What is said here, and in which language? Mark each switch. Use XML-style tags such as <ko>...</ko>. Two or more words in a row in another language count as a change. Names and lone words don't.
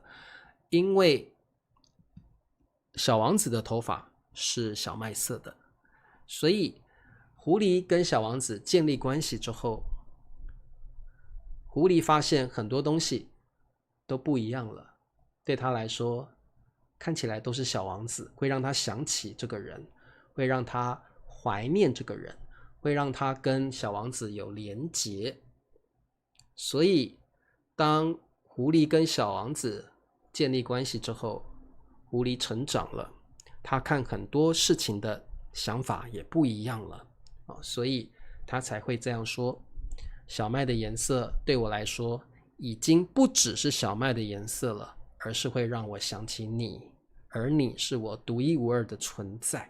<zh>因為小王子的頭髮是小麥色的，所以狐狸跟小王子建立關係之後，狐狸發現很多東西都不一樣了，對他來說看起來都是小王子，會讓他想起這個人，會讓他懷念這個人，會讓他跟小王子有連結。所以當狐狸跟小王子建立關係之後，狐狸成長了，他看很多事情的想法也不一樣了，所以他才會這樣說，小麥的顏色對我來說已經不只是小麥的顏色了，而是會讓我想起你，而你是我獨一無二的存在。</zh>